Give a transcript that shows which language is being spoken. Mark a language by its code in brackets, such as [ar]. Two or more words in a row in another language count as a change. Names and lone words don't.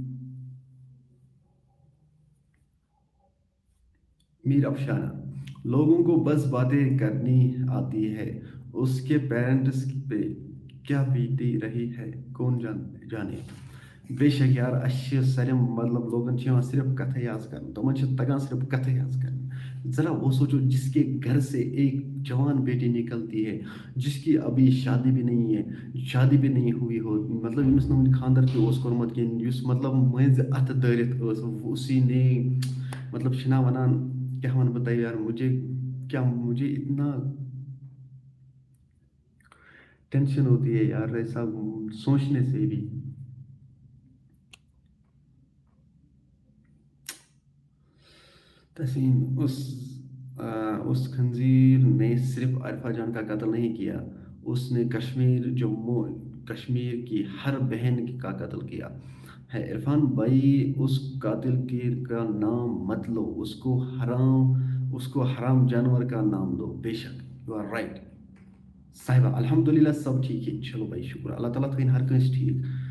[ur] میر افشانہ، لوگوں کو بس باتیں کرنی آتی ہے، اس کے پیرنٹس پہ کیا بیتی رہی ہے کون جانے۔ بے شک یار، اچھے سارے [ks] مطلب لوگن چھِ صرف کتھے یاز کرن، تمن چھِ تگان صرف کتھے یاز کرن۔ [ur] ذرا وہ سوچو، جس کے گھر سے ایک جوان بیٹی نکلتی ہے، جس کی ابھی شادی بھی نہیں ہے، شادی بھی نہیں ہوئی ہو، مطلب [ks] یمس نہٕ خاندر تہِ اوس کوٚرمُت کِہیٖنۍ، یُس مطلب مٔنٛزۍ اَتھٕ دٲرِتھ ٲس، اسی نے مطلب چھِنا وَنان، کیا وَنہٕ بہٕ تۄہہِ یار، [ur] مجھے اتنا ٹینشن ہوتی ہے یار ایسا سوچنے سے بھی۔ تسیم، اس خنزیر نے صرف عارفہ جان کا قتل نہیں کیا، اس نے کشمیر، جموں کشمیر کی ہر بہن کا قتل کیا ہے عرفان بھائی، اس قاتل کی کا نام مت لو، اس کو حرام جانور کا نام دو، بے شک [en] you are right [ur] صاحبہ، الحمدللہ سب ٹھیک ہے، چلو بھائی شکر اللہ تعالیٰ [ks] تھین ہر کنس ٹھیک.